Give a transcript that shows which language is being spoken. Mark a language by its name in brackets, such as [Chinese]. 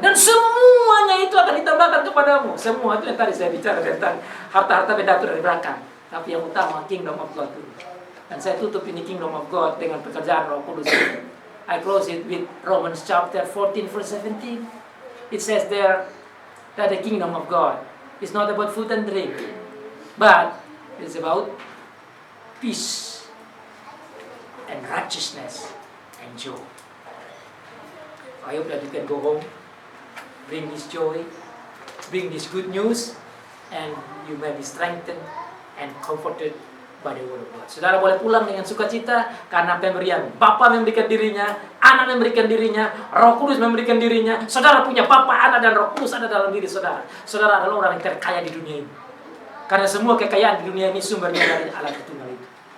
[Indonesian] Dan semuanya itu akan ditambahkan kepadamu. Semua itu yang tadi saya bicara tentang harta-harta benda itu dari belakang. Tapi yang utama [English] kingdom of God [Indonesian] dulu. Dan saya tutup ini kingdom of God dengan pekerjaan Roh Kudus. [English] I close it with Romans chapter 14 verse 17. It says there that the kingdom of God is not about food and drink, but it's about peace and righteousness and joy. I hope that you can go home, bring this joy, bring this good news, and you may be strengthened and comforted by the word of God. [Indonesian] Saudara boleh pulang dengan sukacita karena pemberian. Bapa memberikan dirinya, Anak memberikan dirinya, Roh Kudus memberikan dirinya. Saudara punya Bapa, Anak, dan Roh Kudus ada dalam diri saudara. Saudara adalah orang yang terkaya di dunia ini. Karena semua kekayaan di dunia ini sumbernya dari Allah Tritunggal itu.